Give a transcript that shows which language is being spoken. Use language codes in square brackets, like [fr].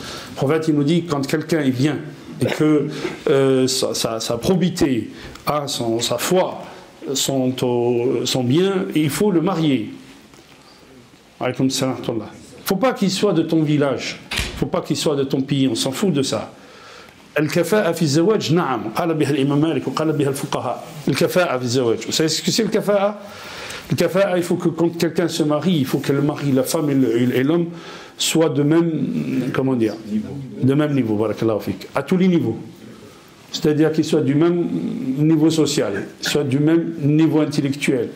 [fr] Le prophète il nous dit quand quelqu'un il vient et que sa probité sa foi son bien, il faut le marier. Il ne faut pas qu'il soit de ton village, il ne faut pas qu'il soit de ton pays, on s'en fout de ça. [ar] الكفاءة في الزواج نعم قال بها الإمام مالك وقال بها الفقهاء الكفاءة في الزواج. [fr] Vous savez ce que c'est le kafa'a? Le kafa'a, il faut que quand quelqu'un se marie, il faut que le mari, la femme et l'homme soient de même, comment dire, de même niveau, [ar] barakallahu fik, [fr] à tous les niveaux. C'est-à-dire qu'ils soient du même niveau social, soient du même niveau intellectuel.